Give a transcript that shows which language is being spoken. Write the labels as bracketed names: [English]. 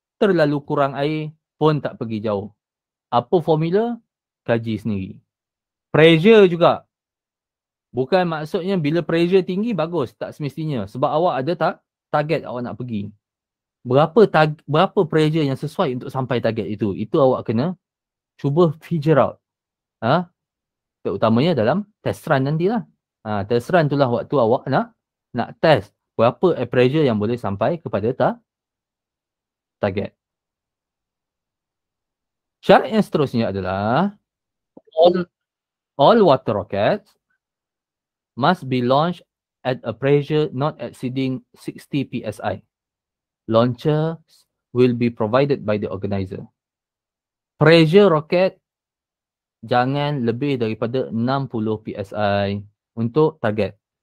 [Malay] Terlalu kurang air pun tak pergi jauh. Apa formula? Kaji sendiri. Pressure juga. Bukan maksudnya bila pressure tinggi bagus, tak semestinya. Sebab awak ada target awak nak pergi. Berapa pressure yang sesuai untuk sampai target itu? Itu awak kena cuba [English] figure out. [Malay] Terutamanya dalam test run nantilah. Test run itulah waktu awak nak test berapa air pressure yang boleh sampai kepada target. Syarat yang seterusnya adalah [English] all water rockets must be launched at a pressure not exceeding 60 psi. Launchers will be provided by the organizer. [Malay] Pressure rocket jangan lebih daripada 60 psi untuk target.